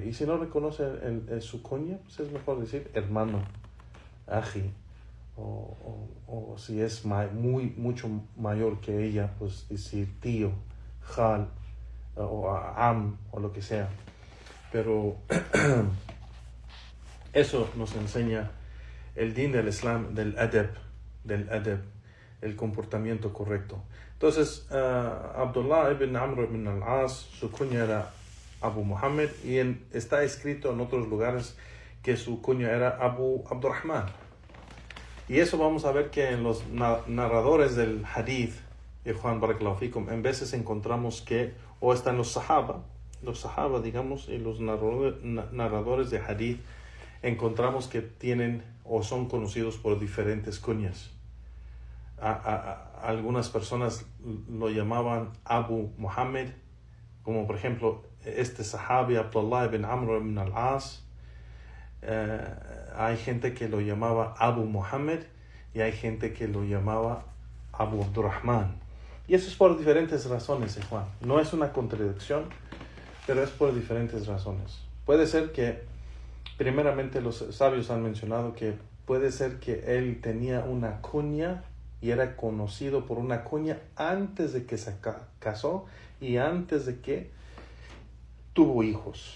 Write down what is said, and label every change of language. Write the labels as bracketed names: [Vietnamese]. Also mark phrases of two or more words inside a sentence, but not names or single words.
[Spanish] Y si no reconoce su kunya, pues es mejor decir hermano, aji, o si es mucho mayor que ella, pues decir tío, jal, o am, o lo que sea. Pero eso nos enseña el din del Islam, del adab, el comportamiento correcto. Entonces, Abdullah ibn Amr ibn al-As, su kunya era Abu Muhammad, y está escrito en otros lugares que su kunya era Abu Abdurrahman. Y eso vamos a ver que en los narradores del hadith, y Juan [Arabic] بارك الله فيكم, [Spanish] en veces encontramos que, o están los sahaba, digamos, y los narradores de hadith, encontramos que tienen o son conocidos por diferentes kunyas. Algunas personas lo llamaban Abu Muhammad, como por ejemplo este sahabi Abdullah ibn Amr ibn al-As. Hay gente que lo llamaba Abu Muhammad y hay gente que lo llamaba Abu Abdurrahman. Y eso es por diferentes razones, Juan. No es una contradicción, pero es por diferentes razones. Puede ser que, primeramente, los sabios han mencionado que puede ser que él tenía una kunya y era conocido por una kunya antes de que se casó y antes de que tuvo hijos.